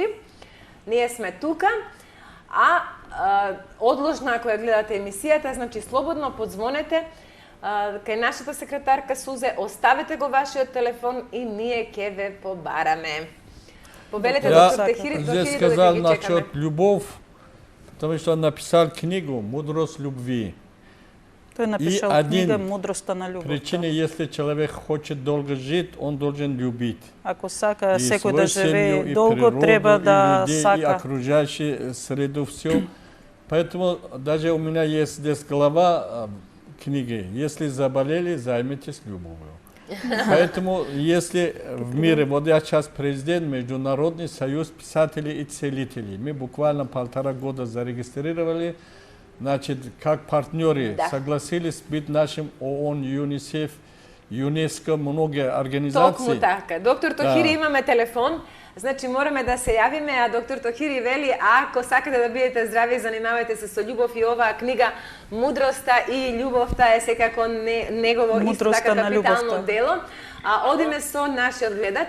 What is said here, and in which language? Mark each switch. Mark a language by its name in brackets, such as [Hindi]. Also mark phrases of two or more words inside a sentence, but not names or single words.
[Macedonian] Ние сме тука. Одложно, ако ја гледате емисијата, значи слободно подзвонете кај нашата секретарка Сузе, оставете го вашиот телефон и ние ќе ве побараме. Повелете доктор Тохири, [Russian] Здесь [Macedonian] да [Russian] сказал [Macedonian] ги чекаме. [Russian] насчет любовь, потому что он написал книгу «Мудрость любви». [Macedonian] Тој напишал книга «Мудроста на љубовта». [Russian] Причина, если человек хочет долго жить, он должен любить. [Macedonian] Ако сака [Russian] И [Macedonian] секој [Russian] свою [Macedonian] да [Russian] семью, [Macedonian] живее [Russian] и [Macedonian] долго, [Russian] природу, [Macedonian] треба [Russian] и [Macedonian] да [Russian] людей, и [Macedonian] сака. [Russian] окружающую среду, все. Поэтому даже у меня есть здесь глава книги. Если заболели, займитесь любовью. Поэтому, если в мире, вот я сейчас президент Международный союз писателей и целителей, мы буквально 1,5 года зарегистрировали, значит, как партнеры [Macedonian] Да. [Russian] согласились быть нашим ООН, ЮНИСЕФ, ЮНЕСКО, многие организации. [Macedonian] Токму така. Доктор Тохири, имаме телефон. Значи мораме да се јавиме, а доктор Тохири вели, ако сакате да бидете здрави, занимавајте се со љубов и оваа книга Мудроста и љубовта е секако негово исто Мудроста така на капитално љубовта. дело. А одиме со нашиот гледач.